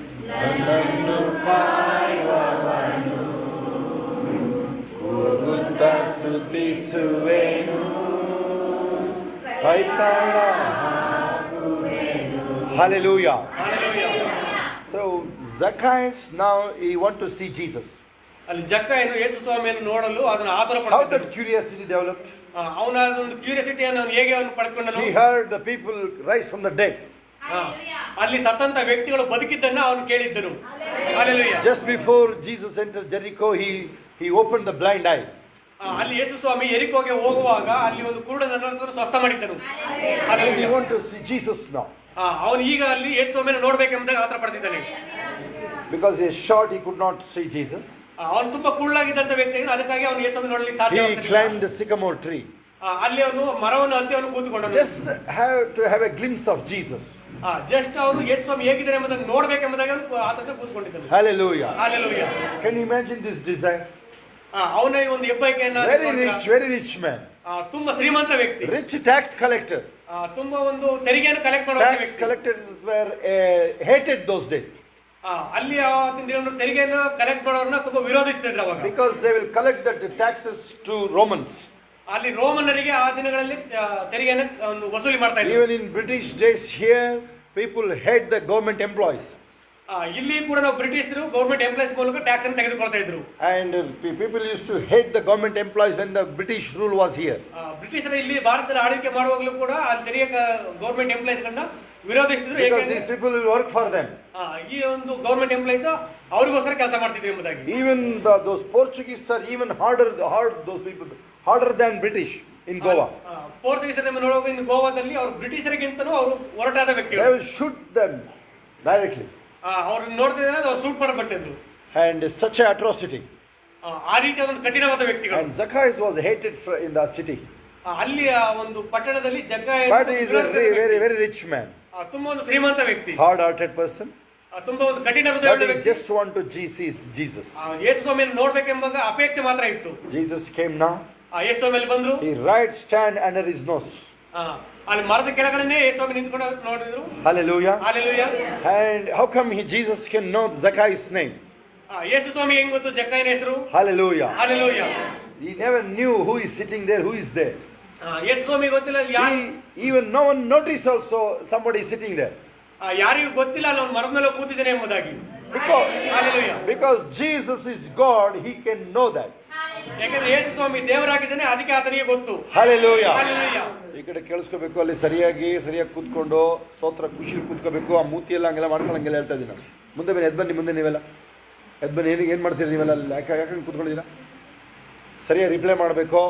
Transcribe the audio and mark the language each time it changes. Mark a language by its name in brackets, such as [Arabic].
[Kannada] ನನ್ನನ್ನು ಕಾಯುವವನು, ಕೂಗುತ್ತಾ ಸ್ತುತಿಸುವೆನು, ಕೈತಾಳ ಹಾಕುವೆನು. [English] Hallelujah. So Zacchaeus now he want to see Jesus. [Kannada] ಅಲ್ಲಿ ಜಕ್ಕಾಯನು ಯೇಸು ಸ್ವಾಮಿಯನ್ನು ನೋಡಲು ಅದನ್ನು ಆತುರ [English] How [Kannada] ಪಡ್ತಿದ್ದನು. [English] that curiosity developed? [Kannada] ಅವನ ಒಂದು ಕ್ಯೂರಿಯಾಸಿಟಿಯನ್ನು ಅವನು ಹೇಗೆ ಅವನು ಪಡೆದುಕೊಂಡನು. [English] He heard the people rise from the dead. [Kannada] ಅಲ್ಲಿ ಸತ್ತಂತ ವ್ಯಕ್ತಿಗಳು ಬದುಕಿದ್ದನ್ನ ಅವನು ಕೇಳಿದ್ದನು. [English] Hallelujah. Just before Jesus entered Jericho, he opened the blind eye. [Kannada] ಅಲ್ಲಿ ಯೇಸು ಸ್ವಾಮಿ ಯೆರಿಕೋಗೆ ಹೋಗುವಾಗ ಅಲ್ಲಿ ಒಂದು ಕುರುಡನನ್ನು ಸ್ವಸ್ಥ ಮಾಡಿದ್ದನು. [English] And he Hallelujah. want to see Jesus now. [Kannada] ಅವನು ಈಗ ಅಲ್ಲಿ ಯೇಸು ಸ್ವಾಮಿಯನ್ನು ನೋಡ್ಬೇಕೆಂಬುದಾಗಿ ಆತರ ಪಡ್ತಿದ್ದಾನೆ. [English] Because he is short, he could not see Jesus. [Kannada] ಅವನು ತುಂಬಾ ಕುಳ್ಳಾಗಿದ್ದಂತ ವ್ಯಕ್ತಿ, ಅದಕ್ಕಾಗಿ ಅವನು ಯೇಸು ಸ್ವಾಮಿ ನೋಡ್ಲಿಕ್ಕೆ [English] He [Kannada] ಸಾಧ್ಯವಾಗ್ತಿರಲಿಲ್ಲ. [English] climbed the sycamore tree. [Kannada] ಅಲ್ಲಿ ಅವನು ಮರವನ್ನು ಹತ್ತಿ ಅವನು ಕೂತ್ಕೊಂಡನು. [English] Just have to have a glimpse of Jesus. [Kannada] Just ಅವನು ಯೇಸು ಸ್ವಾಮಿ ಹೇಗಿದ್ದಾರೆ ಎಂಬುದನ್ನು ನೋಡ್ಬೇಕೆಂಬುದಾಗಿ ಅವನು ಆತನ ಕೂತ್ಕೊಂಡಿದ್ದನು. [English] Hallelujah. Hallelujah. Can you imagine this desire? [Kannada] ಅವನ ಈ ಒಂದು ಹೆಬ್ಬಯಕೆಯನ್ನ [English] Very rich man. [Kannada] ತುಂಬಾ ಶ್ರೀಮಂತ ವ್ಯಕ್ತಿ, [English] Rich tax collector. [Kannada] ತುಂಬಾ ಒಂದು ತೆರಿಗೆಯನ್ನು ಕಲೆಕ್ಟ್ ಮಾಡುವ [English] Tax [Kannada] ವ್ಯಕ್ತಿ. [English] collectors were hated those days. [Kannada] ಅಲ್ಲಿ ಆವತ್ತಿನ ದಿನ ತೆರಿಗೆಯನ್ನು ಕಲೆಕ್ಟ್ ಮಾಡೋರನ್ನ ತುಂಬಾ ವಿರೋಧಿಸ್ತಿದ್ರು ಅವಾಗ. [English] Because they will collect the taxes to Romans. [Kannada] ಅಲ್ಲಿ ರೋಮನ್ನರಿಗೆ ಆ ದಿನಗಳಲ್ಲಿ ತೆರಿಗೆಯನ್ನು ವಸೂಲಿ ಮಾಡ್ತಾ ಇದ್ರು. [English] Even in British days here, people hate the government employees. [Kannada] ಇಲ್ಲಿ ಕೂಡ ನಾವು ಬ್ರಿಟಿಷರು ಗೌರ್ಮೆಂಟ್ ಎಂಪ್ಲಾಯ್ಸ್ ಮೂಲಕ ಟ್ಯಾಕ್ಸ್ ಅನ್ನು ತೆಗೆದುಕೊಳ್ತಾ ಇದ್ರು. [English] And people used to hate the government employees when the British rule was here. [Kannada] ಬ್ರಿಟಿಷರು ಇಲ್ಲಿ ಭಾರತದಲ್ಲಿ ಆಳ್ವಿಕೆ ಮಾಡುವಾಗಲೂ ಕೂಡ ಅಲ್ಲಿ ತೆರಿಗೆ ಗೌರ್ಮೆಂಟ್ ಎಂಪ್ಲಾಯ್ಸ್ ಗಳನ್ನ ವಿರೋಧಿಸ್ತಿದ್ರು. [English] Because [Kannada] ಏಕೆಂದ್ರೆ [English] these people will work for them. [Kannada] ಈ ಒಂದು ಗೌರ್ಮೆಂಟ್ ಎಂಪ್ಲಾಯ್ಸ್ ಅವರಿಗೋಸ್ಕರ ಕೆಲಸ ಮಾಡ್ತಿದ್ರು ಎಂಬುದಾಗಿ. [English] Even those Portuguese are even those people harder than British in Goa. [Kannada] ಪೋರ್ಚುಗೀಸರ ನೋಡುವಾಗ ಇನ್ನು ಗೋವಾದಲ್ಲಿ ಅವರು ಬ್ರಿಟಿಷರಿಗಿಂತಲೂ ಅವರು ಹೊರಟಾದ [English] They [Kannada] ವ್ಯಕ್ತಿಗಳು. [English] will shoot them directly. [Kannada] ಅವ್ರನ್ನ ನೋಡ್ತಿದ್ರೆ ಅವ್ರು suit ಮಾಡಬಟ್ಟಿದ್ರು. [English] And such an atrocity. [Kannada] ಆ ರೀತಿಯ ಒಂದು ಕಠಿಣವಾದ ವ್ಯಕ್ತಿಗಳು. [English] And Zacchaeus was hated in the city. [Kannada] ಅಲ್ಲಿ ಆ ಒಂದು ಪಟ್ಟಣದಲ್ಲಿ ಜಗ್ಗಾಯ [English] But he is a very rich man. [Kannada] ತುಂಬಾ ಒಂದು ಶ್ರೀಮಂತ ವ್ಯಕ್ತಿ, [English] Hard-hearted person. [Kannada] ತುಂಬಾ ಒಂದು ಕಠಿಣ ಹೃದಯದ [English] But he [Kannada] ವ್ಯಕ್ತಿ. [English] just want to see Jesus. [Kannada] ಯೇಸು ಸ್ವಾಮಿಯನ್ನು ನೋಡ್ಬೇಕೆಂಬ ಅಪೇಕ್ಷೆ ಮಾತ್ರ ಇತ್ತು. [English] Jesus came now. [Kannada] ಯೇಸು ಸ್ವಾಮಿ ಬಂದ್ರು. [English] He stand under his nose. [Kannada] ಅಲ್ಲಿ ಮರದ ಕೆಳಗಡೆ ಯೇಸು ಸ್ವಾಮಿ ನಿಂತ್ಕೊಂಡು ನೋಡಿದ್ರು. [English] Hallelujah. Hallelujah. And how come Jesus can know Zacchaeus' name? [Kannada] ಯೇಸು ಸ್ವಾಮಿ ಹೆಂಗ್ ಗೊತ್ತು ಜಕ್ಕಾಯನ ಹೆಸರು? [English] Hallelujah. Hallelujah. He never knew who is sitting there, who is there. [Kannada] ಯೇಸು ಸ್ವಾಮಿ ಗೊತ್ತಿಲ್ಲ ಯಾರು, [English] Even no one noticed also somebody is sitting there. [Kannada] ಯಾರಿಗೂ ಗೊತ್ತಿಲ್ಲ ಅಲ್ಲಿ ಅವ್ನು ಮರದ ಮೇಲೆ ಕೂತಿದ್ದಾನೆ ಎಂಬುದಾಗಿ. [English] Hallelujah. Because Jesus is God, he can know that. [Kannada] ಯಾಕಂದ್ರೆ ಯೇಸು ಸ್ವಾಮಿ ದೇವರಾಗಿದ್ದಾನೆ, ಅದಕ್ಕೆ ಆತನಿಗೆ ಗೊತ್ತು. [English] Hallelujah. Hallelujah. [Kannada] ಈ ಕಡೆ ಕೇಳಿಸ್ಕೋಬೇಕು, ಅಲ್ಲಿ ಸರಿಯಾಗಿ ಕೂತ್ಕೊಂಡು ಸ್ತೋತ್ರ ಖುಷಿ ಕೂತ್ಕೋಬೇಕು. ಆ ಮೂತಿ ಎಲ್ಲ ಹಂಗೆಲ್ಲ ಮಾಡ್ಕೊಳ್ಳಂಗೆಲ್ಲ ಹೇಳ್ತಾ ಇದ್ದೀನಿ ನಾನು. ಮುಂದೆ ಬನ್ನಿ, ಎದ್ ಬನ್ನಿ, ಮುಂದೆ ನೀವೆಲ್ಲ ಎದ್ ಬನ್ನಿ. ಏನ್ ಮಾಡ್ತೀರಿ ನೀವೆಲ್ಲ? ಅಲ್ಲಿ ಯಾಕಂಗೆ ಕೂತ್ಕೊಂಡಿದ್ದೀರಾ? ಸರಿಯಾಗಿ ರಿಪ್ಲೈ ಮಾಡಬೇಕು.